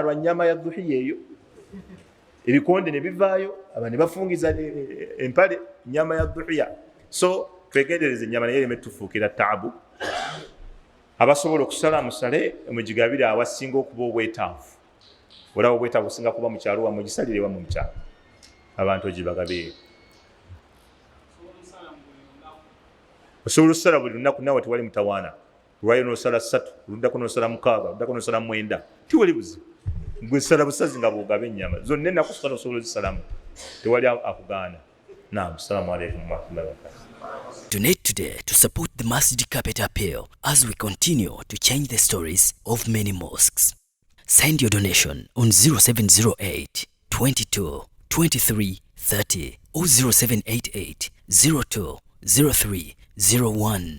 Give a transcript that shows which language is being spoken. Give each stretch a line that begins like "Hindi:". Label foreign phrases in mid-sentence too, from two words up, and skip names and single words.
Ganda: lwa nnyama ya dhuhiya eyo ebikonde ne bivaayo abantu ne bafungiza empale nnyama ya dhuhiya so twegendereze ennyama naye ereme tufuukira taabu abasobola okusala musale mugigabire awasinga okuba obwetaavu olaba obwetaavu businga kuba mu kyalo wammwe gisalire wammwe mu kyalo abantu ogibagabe osobola okusala buli lunaku nawe tewali mutawaana lwayo n'osala 3 oluddako n'osala 6 oluddako n'osala 9 tiwali buzibu gwe sala busazi nga bwogaba ennyama zonna ennaku kusala osobola ozisalamu tewali akugaana
Arabic: السلام عليكم ورحمة الله وبركاته.
English: Donate today to support the Masjid Carpet Appeal as we continue to change the stories of many mosques. Send your donation on 0708 22 23 30 or 0788 02 03 01.